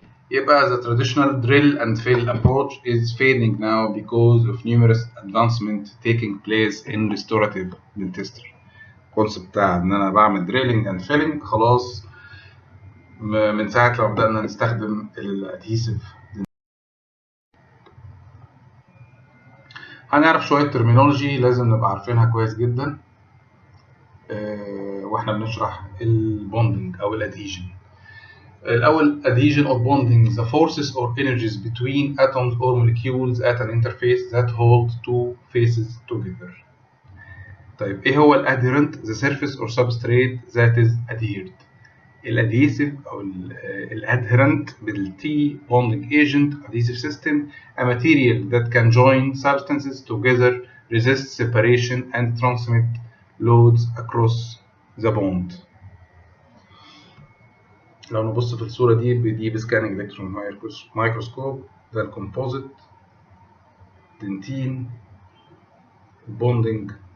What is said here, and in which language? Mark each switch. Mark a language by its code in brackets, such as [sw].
[en] يبقى the traditional drill and fill approach is fading now because of numerous advancements taking place in restorative dentistry. [ar] الكونسيبت بتاع ان انا بعمل [en] drilling and filling [ar] خلاص من ساعة لما بدأنا نستخدم الادهيسيف. هنعرف شوية terminology لازم نبقى عارفينها كويس جدا واحنا بنشرح البوندنج او الادهيجن. [en] الأول adhesion or bonding, the forces or energies between atoms or molecules at an interface that hold two faces together. [ar] طيب إيه هو الadherent? [en] The surface or substrate that is adhered. [ar] الادهيسيف أو الadherent بالT [en] bonding agent adhesive system, a material that can join substances together, resist separation and transmit loads across the bond. [ar] لو نبص في الصورة دي بسكاننج الكترون مايكروسكوب، ده الكومبوزيت دنتين بوندنج.